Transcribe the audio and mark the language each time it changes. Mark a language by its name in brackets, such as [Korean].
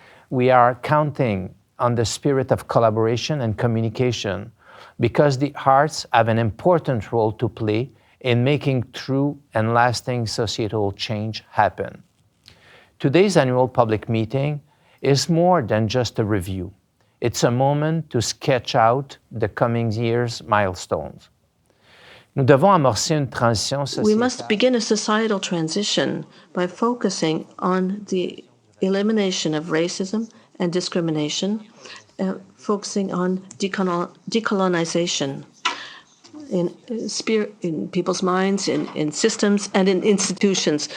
[English] We are counting on the spirit of collaboration and communication because the arts have an important role to play in making true and lasting societal change happen. Today's annual public meeting is more than just a review. It's a moment to sketch out the coming year's milestones. [French] Nous devons amorcer une transition sociétale. [English] We must begin a societal transition by focusing on the elimination of racism and discrimination, focusing on decolonization in people's minds, in systems, and in institutions.